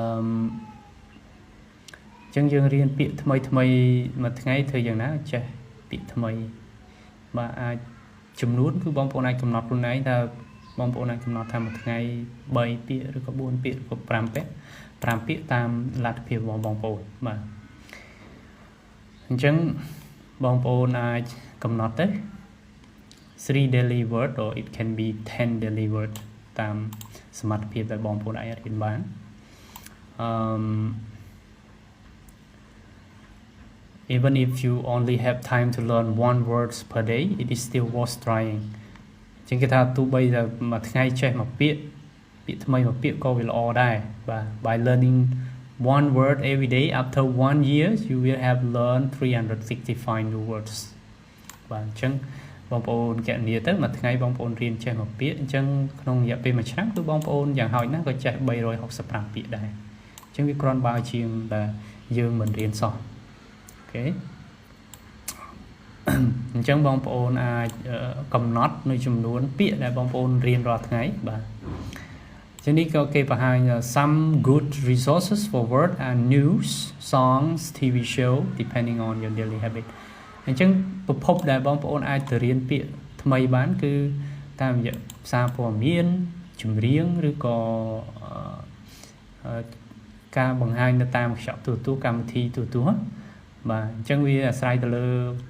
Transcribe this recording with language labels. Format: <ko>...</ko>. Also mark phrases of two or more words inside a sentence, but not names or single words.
<km>ញ្ចឹងយើងរៀនពាក្យថ្មីមួយថ្ងៃធ្វើយ៉ាងណាចេះពាក្យថ្មីបាទអាចចំនួនគឺបងប្អូនអាចកំណត់ខ្លួន ឯងថាបងប្អូនអាចកំណត់ថាមួយថ្ងៃ3ពាក្យឬក៏4ពាក្យឬក៏5ពាក្យតាមលទ្ធភាពរបស់បងប្អូនបាទអញ្ចឹងបងប្អូនអាចកំណត់ទៅ3</km> <en>daily word or it can be 10 daily word</en> <km>តាមសមត្ថភាពដែលបងប្អូនអាចរៀនបាន</km> <en>Even if you only have time to learn one words per day, it is still worth trying.</en> <km>ជាងគេថាទោះបីតែមួយថ្ងៃចេះមួយពាក្យថ្មីមួយពាក្យក៏វាល្អដែរបាទ</km> <en>By learning one word every day after 1 year, you will have learned 365 new words.</en> <km>បាទអញ្ចឹងបងប្អូនកណនីទៅមួយថ្ងៃបងប្អូនរៀនចេះមួយពាក្យអញ្ចឹងក្នុងរយៈពេល1ឆ្នាំគឺបងប្អូនយ៉ាងហោចណាស់ក៏ចេះ365ពាក្យដែរអញ្ចឹងវាគ្រាន់បើជាងដែលយើងមិនរៀនសោះអូខេ អញ្ចឹងបងប្អូនអាចកំណត់នៅចំនួនពាក្យដែលបងប្អូនរៀនរាល់ថ្ងៃបាទជានេះក៏គេបង្ហាញ</km> <en>some good resources for word and news songs TV show depending on your daily habit</en> <km>អញ្ចឹងប្រភពដែលបងប្អូនអាចទៅរៀនពាក្យថ្មីបានគឺតាមរយៈសារព័ត៌មានចម្រៀងឬក៏ ការបង្ហាញនៅតាមខ្សែទូរទស្សន៍កម្មវិធីទូរទស្សន៍បាទអញ្ចឹងវាអាស្រ័យទៅលើទ</km>